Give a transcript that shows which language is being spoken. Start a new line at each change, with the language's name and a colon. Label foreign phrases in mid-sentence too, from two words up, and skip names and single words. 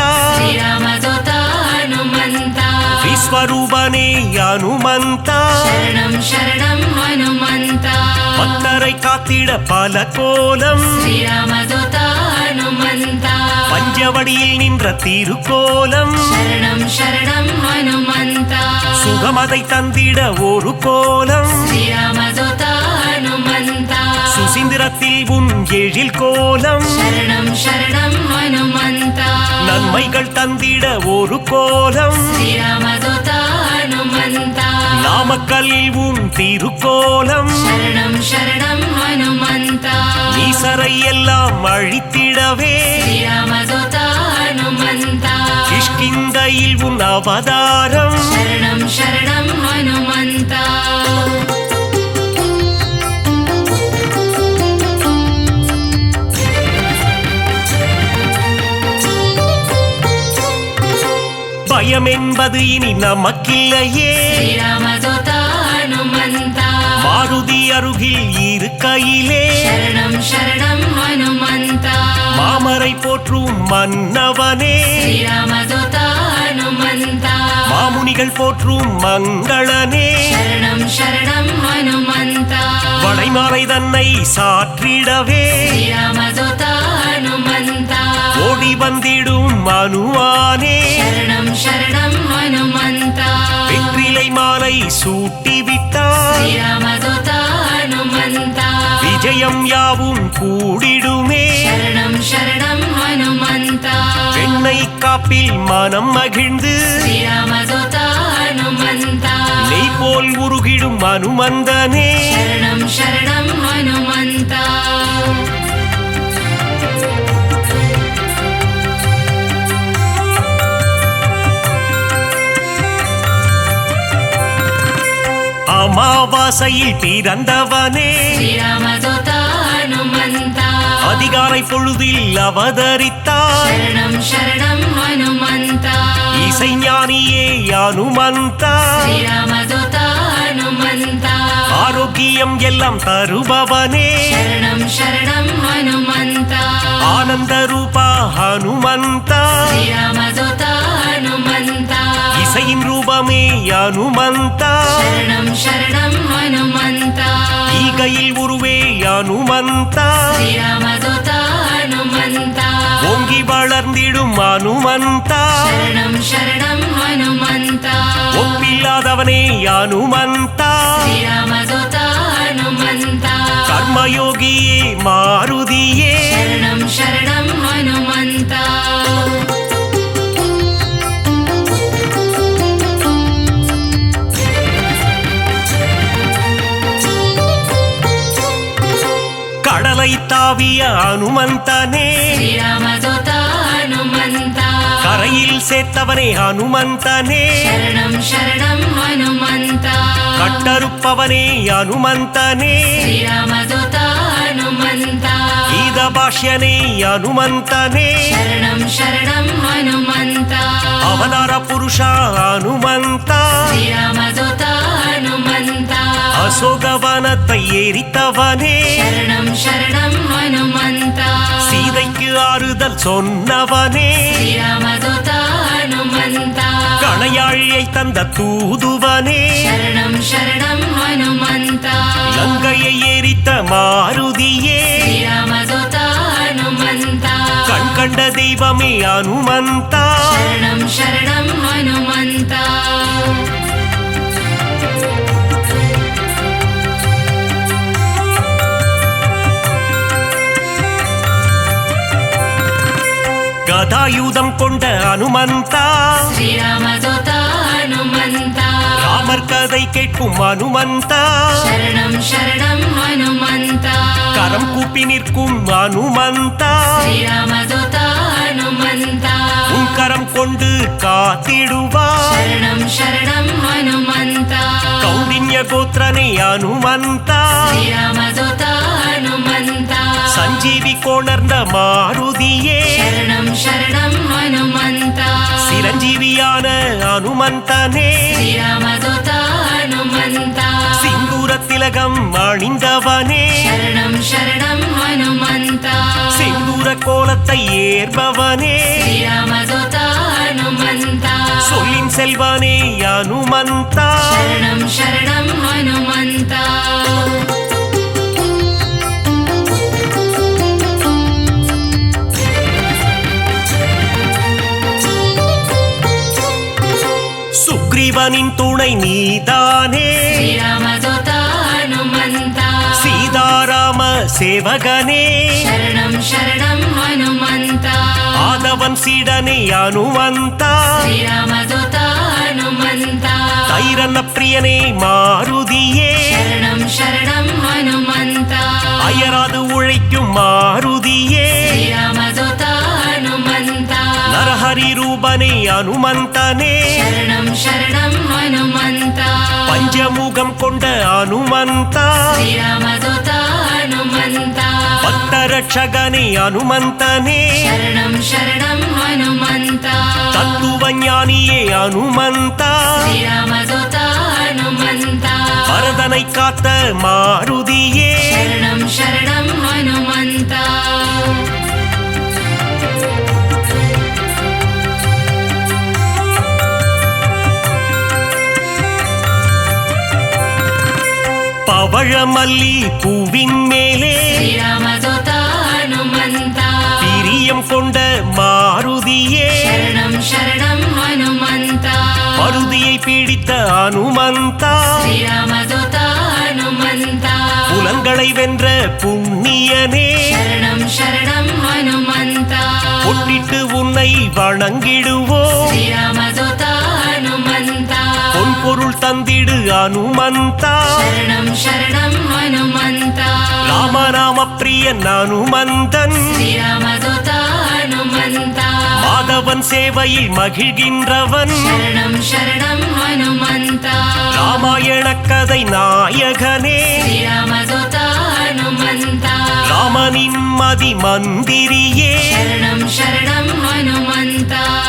Sanskrit: श्रीरामदूता हनुमन्ता
Tamil: விஸ்வரூபனே அனுமந்தா
Sanskrit: शरणं शरणं हनुमन्ता
Tamil: பக்தரை காத்திட பல கோலம்
Sanskrit: श्रीरामदूता हनुमन्ता
Tamil: பஞ்சவடியில் நின்ற திருக்கோலம்
Sanskrit: शरणं शरणं हनुमन्ता
Tamil: சுகமதை தந்திட ஒரு கோலம்
Sanskrit: श्रीरामदूता हनुमन्ता
Tamil: சுசீந்திரத்தில் உன் எழில் கோலம்
Sanskrit: शरणं शरणं हनुमन्ता
Tamil: நன்மைகள் தந்திட ஒரு கோலம்
Sanskrit: श्रीरामदूता हनुमन्ता
Tamil: நாமக்கல்லில் உன் திருக்கோலம்
Sanskrit: शरणं शरणं हनुमन्ता
Tamil: ஈசரை எல்லாம் அழித்திடவே
Sanskrit: श्रीरामदूता हनुमन्ता
Tamil: கிஷ்கிந்தையில் உன் அவதாரம்
Sanskrit: शरणं शरणं हनुमन्ता
Tamil: பயம் என்பது இனி நமக்கில்லையே
Sanskrit: श्रीरामदूता हनुमन्ता
Tamil: மாருதி அருகில் இருக்கையிலே
Sanskrit: शरणं शरणं हनुमन्ता
Tamil: மாமரை போற்றும் மன்னவனே
Sanskrit: श्रीरामदूता हनुमन्ता
Tamil: மாமுனிகள் போற்றும் மங்களனே
Sanskrit: शरणं शरणं हनुमन्ता
Tamil: வளைமாலை தன்னை சாற்றிடவே
Sanskrit: श्रीरामदूता हनुमन्ता
Tamil: ஓடி வந்திடும் மனுவானே
Sanskrit: शरणं शरणं हनुमन्ता
Tamil: வெற்றிலை மாலை சூட்டிவிட்டார்
Sanskrit: श्रीरामदूता हनुमन्ता
Tamil: விஜயம் யாவும் கூடிடுமே
Sanskrit: शरणं शरणं हनुमन्ता
Tamil: பெண்ணை காப்பில் மனம் மகிழ்ந்து
Sanskrit: श्रीरामदूता हनुमन्ता
Tamil: நெய் போல் உருகிடும் அனுமந்தனே
Sanskrit: शरणं शरणं हनुमन्ता
Tamil: அமாவாசையில் பிறந்தவனே
Sanskrit: श्रीरामदूता हनुमन्ता
Tamil: அதிகாலை பொழுதில் அவதரித்தார்
Sanskrit: शरणं शरणं हनुमन्ता
Tamil: இசைஞானியே அனுமந்தா
Sanskrit: श्रीरामदूता हनुमन्ता
Tamil: ஆரோக்கிய காரியம் எல்லாம் தருபவனே
Sanskrit: शरणं शरणं हनुमन्ता
Tamil: ஆனந்த ரூபா ஹனுமந்தா
Sanskrit: श्रीरामदूता हनुमन्ता
Tamil: இசையின் ரூபமே அனுமந்தா
Sanskrit: शरणं शरणं हनुमन्ता
Tamil: ஈகையில் உருவே அனுமந்தா
Sanskrit: श्रीरामदूता हनुमन्ता
Tamil: ஓங்கி வளர்ந்திடும் அனுமந்தா
Sanskrit: शरणं शरणं हनुमन्ता
Tamil: ஒப்பில்லாதவனே அனுமந்தா
Sanskrit: श्रीरामदूता हनुमन्ता
Tamil: கர்மயோகியே மாருதியே
Sanskrit: शरणं शरणं हनुमन्ता
Tamil: கடலை தாவிய அனுமந்தனே
Sanskrit: श्रीरामदूता हनुमन्ता
Tamil: கரையில் சேர்த்தவனே அனுமந்தனே
Sanskrit: शरणं शरणं हनुमन्ता
Tamil: கட்டறுப்பவனே அனுமந்தனே
Sanskrit: श्रीरामदूता हनुमन्ता
Tamil: கீத பாஷ்யனே அனுமந்தனே
Sanskrit: शरणं शरणं हनुमन्ता
Tamil: அவதார புருஷா அனுமந்தா
Sanskrit: श्रीरामदूता हनुमन्ता
Tamil: அசோகவனத்தை எரித்தவனே
Sanskrit: शरणं शरणं हनुमन्ता
Tamil: சீதைக்கு ஆறுதல் சொன்னவனே
Sanskrit: श्रीरामदूता हनुमन्ता
Tamil: கணையாழியை தந்த தூதுவனே
Sanskrit: शरणं शरणं हनुमन्ता
Tamil: லங்கையை எரித்த மாருதியே
Sanskrit: श्रीरामदूता हनुमन्ता
Tamil: கண் கண்ட தெய்வமே அனுமந்தா
Sanskrit: शरणं शरणं हनुमन्ता
Tamil: கதாயுதம் கொண்ட அனுமந்தா
Sanskrit: श्रीरामदूता हनुमन्ता
Tamil: ராமர் கதை கேட்கும் அனுமந்தா
Sanskrit: शरणं शरणं हनुमन्ता
Tamil: கரம் கூப்பி நிற்கும் அனுமந்தா
Sanskrit: श्रीरामदूता हनुमन्ता
Tamil: உன் கரம் கொண்டு காத்திடுவார்
Sanskrit: शरणं शरणं हनुमन्ता
Tamil: கௌண்டின்ய கோத்திரனே அனுமந்தா
Sanskrit: श्रीरामदूता हनुमन्ता
Tamil: சஞ்சீவி கொணர்ந்த மாருதியே
Sanskrit: शरणं शरणं हनुमन्ता
Tamil: சிரஞ்சீவியான அனுமந்தனே
Sanskrit: श्रीरामदूता हनुमन्ता
Tamil: சிந்தூர திலகம் அணிந்தவனே
Sanskrit: शरणं शरणं हनुमन्ता
Tamil: சிந்தூர கோலத்தை ஏற்பவனே
Sanskrit: श्रीरामदूता हनुमन्ता
Tamil: சொல்லின் செல்வனே அனுமந்தா
Sanskrit: शरणं शरणं हनुमन्ता
Tamil: சுக்ரீவனின் துணை நீதானே
Sanskrit: श्रीरामदूता हनुमन्ता
Tamil: சீதாராம சேவகனே
Sanskrit: शरणं शरणं हनुमन्ता
Tamil: ஆதவன் சீடனே அனுமந்தா
Sanskrit: श्रीरामदूता हनुमन्ता
Tamil: தைரன்ன பிரியனே மாருதியே
Sanskrit: शरणं शरणं हनुमन्ता
Tamil: அயராது உழைக்கும் மாருதியே
Sanskrit: श्रीरामदूता हनुमन्ता
Tamil: நரஹரி ரூபனே அனுமந்தனே
Sanskrit: शरणं शरणं हनुमन्ता
Tamil: பஞ்சமுகம் கொண்ட அனுமந்தா
Sanskrit: श्रीरामदूता हनुमन्ता
Tamil: பக்தரட்சகனே அனுமந்தனே
Sanskrit: शरणं शरणं हनुमन्ता
Tamil: தத்துவ ஞானியே அனுமந்தா
Sanskrit: श्रीरामदूता हनुमन्ता
Tamil: பரதனை காத்த மாருதியே
Sanskrit: शरणं शरणं हनुमन्ता
Tamil: பவழமல்லி பூவின் மேலே
Sanskrit: श्रीरामदूता हनुमन्ता
Tamil: பிரியம் கொண்ட மாருதியே
Sanskrit: शरणं शरणं हनुमन्ता
Tamil: மருதியை பிடித்த அனுமந்தா
Sanskrit: श्रीरामदूता हनुमन्ता
Tamil: புலன்களை வென்ற புண்ணியனே
Sanskrit: शरणं शरणं हनुमन्ता
Tamil: பொட்டிட்டு உன்னை வணங்கிடுவோ
Sanskrit: श्रीरामदूता हनुमन्ता
Tamil: பொன் பொருள் தந்திடு அனுமந்தா
Sanskrit: शरणं शरणं हनुमन्ता
Tamil: ராமநாம பிரியன் அனுமந்தன்
Sanskrit: श्रीरामदूता हनुमन्ता
Tamil: மாதவன் சேவையில் மகிழ்கின்றவன்
Sanskrit: शरणं शरणं हनुमन्ता
Tamil: ராமாயண கதை நாயகனே
Sanskrit: श्रीरामदूता हनुमन्ता
Tamil: ராமனின் மதி மந்திரியே
Sanskrit: शरणं शरणं हनुमन्ता